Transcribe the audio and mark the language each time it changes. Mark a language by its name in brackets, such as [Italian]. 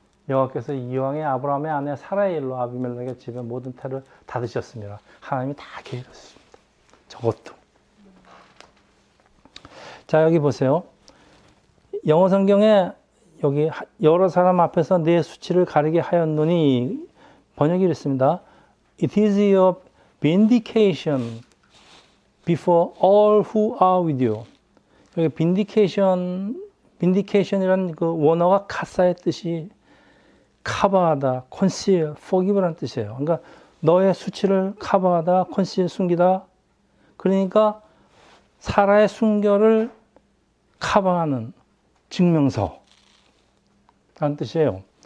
[Korean] 여호와께서 이왕에 아브라함의 아내 사라의 일로 아비멜렉의 집에 모든 태를 다 드셨습니다. 하나님이 다 계획했습니다. 저것도. 자, 여기 보세요. 영어 성경에 여기 여러 사람 앞에서 내 수치를 가리게 하였노니 번역이 이렇습니다. [English] It is your vindication before all who are with you. [Korean] 여기 vindication이라는 그 원어가 카사의 뜻이 커버하다, [English] conceal, forgive [Korean] 라는 뜻이에요. 그러니까 너의 수치를 커버하다, [English] conceal, [Korean] 숨기다. 그러니까 사라의 순결을 커버하는 증명서 라는 뜻이에요.